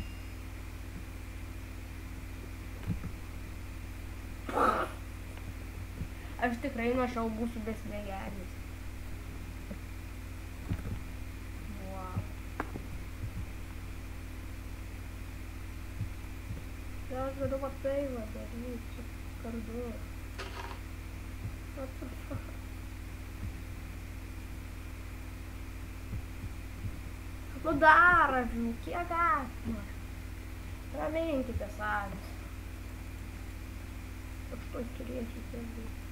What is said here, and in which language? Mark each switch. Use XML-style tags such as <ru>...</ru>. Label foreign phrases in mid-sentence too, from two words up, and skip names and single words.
<lt>Aš tikrai nuo šiol būsiu besmegenis. Wow. Ja, aš galiu va tai va daryti su kardu.</lt> <en>What the fuck?</en> <lt>Nu dar avių, kiek galima? Raminkitės avys. Aš to turėsiu tiek.</lt>